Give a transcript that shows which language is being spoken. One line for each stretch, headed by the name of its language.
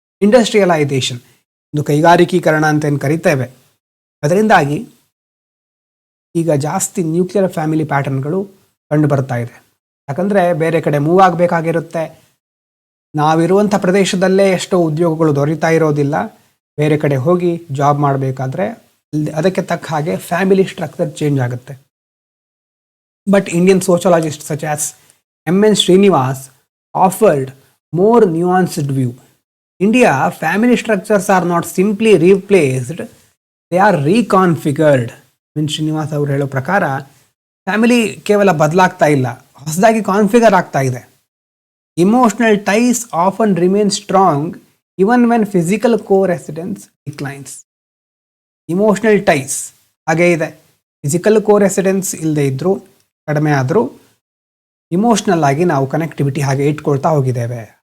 Kannada: Industrialisation ಒಂದು ಕೈಗಾರಿಕೀಕರಣ ಅಂತ ಏನು ಕರಿತೇವೆ, ಅದರಿಂದಾಗಿ ಈಗ ಜಾಸ್ತಿ ನ್ಯೂಕ್ಲಿಯರ್ ಫ್ಯಾಮಿಲಿ ಪ್ಯಾಟರ್ನ್ಗಳು ಕಂಡು ಬರ್ತಾ ಇದೆ. ಯಾಕಂದರೆ ಬೇರೆ ಕಡೆ ಮೂವ್ ಆಗಬೇಕಾಗಿರುತ್ತೆ. ನಾವಿರುವಂಥ ಪ್ರದೇಶದಲ್ಲೇ ಎಷ್ಟೋ ಉದ್ಯೋಗಗಳು ದೊರೀತಾ ಇರೋದಿಲ್ಲ. ಬೇರೆ ಕಡೆ ಹೋಗಿ ಜಾಬ್ ಮಾಡಬೇಕಾದ್ರೆ ಅದಕ್ಕೆ ತಕ್ಕ ಹಾಗೆ ಫ್ಯಾಮಿಲಿ ಸ್ಟ್ರಕ್ಚರ್ ಚೇಂಜ್ ಆಗುತ್ತೆ.
English: But Indian sociologists such as M.N. Srinivas offered more nuanced view. India family structures are not simply replaced, they are reconfigured. M.N.
Kannada: Srinivas ಅವರು ಹೇಳೋ ಪ್ರಕಾರ ಫ್ಯಾಮಿಲಿ ಕೇವಲ ಬದಲಾಗ್ತಾ ಇಲ್ಲ, ಹೊಸದಾಗಿ ಕಾನ್ಫಿಗರ್ ಆಗ್ತಾ ಇದೆ.
English: Emotional ties often remain strong even when physical co-residence declines. Emotional ties
Kannada: ಹಾಗೇ ಇದೆ.
English: physical co-residence
Kannada: ಇಲ್ಲದೆ ಇದ್ದರೂ ಕಡಿಮೆ ಆದರೂ ಇಮೋಷ್ನಲ್ ಆಗಿ ನಾವು ಕನೆಕ್ಟಿವಿಟಿ ಹಾಗೆ ಇಟ್ಕೊಳ್ತಾ ಹೋಗಿದ್ದೇವೆ.